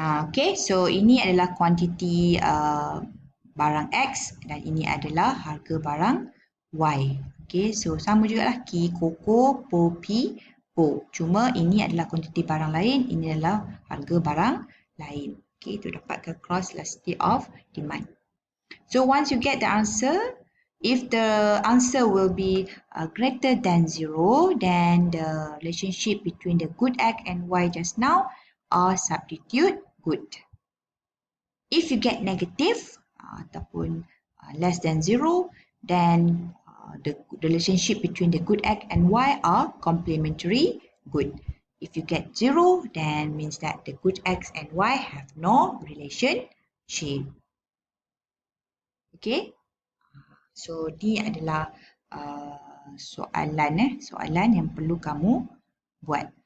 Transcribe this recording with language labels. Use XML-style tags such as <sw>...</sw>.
<ms>Okay, so ini adalah kuantiti barang X dan ini adalah harga barang Y. Okay, so sama juga lah Ki, Koko, Po, Pi, Po. Cuma ini adalah kuantiti barang lain, ini adalah harga barang lain. Okay, itu dapatkan cross elasticity of demand.</ms> <en>So once you get the answer, if the answer will be greater than 0, then the relationship between the good X and Y just now are substitute good. If you get negative</en> <ms>ataupun</ms> <en>less than 0, then the relationship between the good X and Y are complementary good. If you get 0, then means that the good X and Y have no relationship.</en> <ms>Okay, so ni adalah soalan yang perlu kamu buat.</ms>